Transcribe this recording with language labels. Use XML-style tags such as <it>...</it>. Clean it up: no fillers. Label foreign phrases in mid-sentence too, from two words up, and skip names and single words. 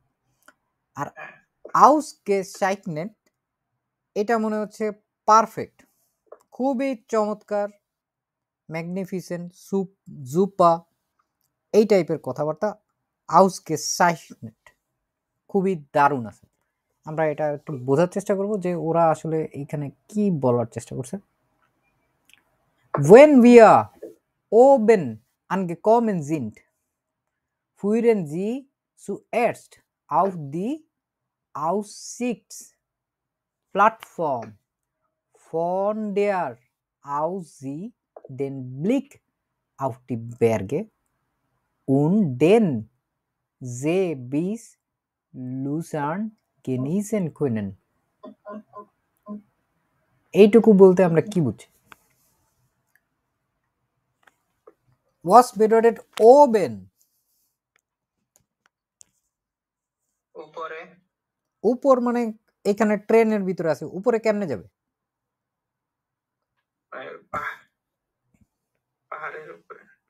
<bn>আর আউসগেসাইকনেট এটা মনে হচ্ছে পারফেক্ট, খুবই চমৎকার, ম্যাগনিফিসেন্ট, জুপা, এই টাইপের কথাবার্তা। আউসগেসাইকনেট খুবই দারুণ আছে। আমরা এটা একটু বোঝার চেষ্টা করব যে ওরা আসলে এইখানে কি বলার চেষ্টা করছে।</bn> <de>When wir oben angekommen sind, fuhren sie zuerst auf die Aussichtsplattform, von der aus sie den Blick auf die Berge und den See bis Lucerne genießen können.</de> <bn>এইটুকু বলতে আমরা কি বুঝি?</bn> <de>Was bedeutet oben?</de> <bn>উপরে। উপর মানে এখানে ট্রেনের ভিতরে আছে, উপরে কেমনে যাবে? পাহাড়ের উপরে।</bn>